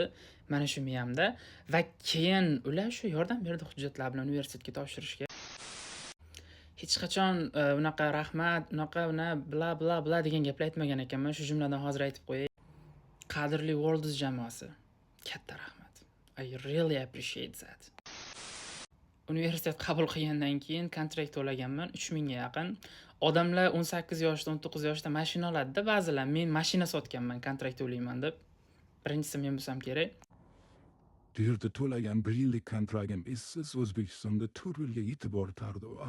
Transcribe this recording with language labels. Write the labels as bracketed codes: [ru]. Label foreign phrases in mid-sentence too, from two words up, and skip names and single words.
[uz] Mana shu miyamda va keyin ular shu yordam berdi hujjatlar bilan universitetga topshirishga. Hech qachon unaqa rahmat, unaqa bla degan gaplar aytmagan ekanman. Shu jumladan hozir aytib qo'yay. Qadrli Worldus jamoasi, katta rahmat. [en] I really appreciate that. [uz] Universitet qabul qilgandan keyin kontrakt to'laganman 3000 ga yaqin. Odamlar 18 yoshda, 19 yoshda mashina oladi-da, ba'zilar. Men mashina sotganman, kontrakt to'layman deb. Birinchisi men bo'lsam kerak. Bu yerda to'lagan 1 yillik kontragtim siz O'zbekistonda 4 yilga yetib bortardi.